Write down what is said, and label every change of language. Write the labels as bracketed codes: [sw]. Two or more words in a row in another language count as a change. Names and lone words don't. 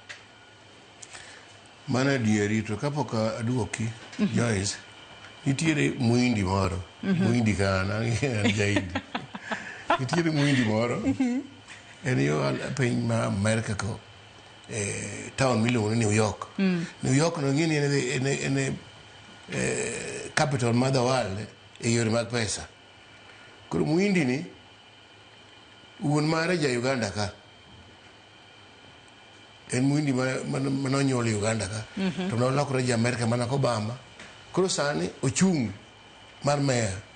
[luo] Mana dieri to kapok aduoki Joyce nitiere muindi moro muindi kana Jaindi nitiere muindi moro en yo piny ma America ko town miluongo ni New York. New York no ng'ini en capital mar [en] the world [luo] e yore mag pesa. Koro muindi ni wuon mare ja Uganda ka, en muindi manonyuol Uganda ka to nolokore ja America mana ko Obama. Koro sani ochung' mar mayor.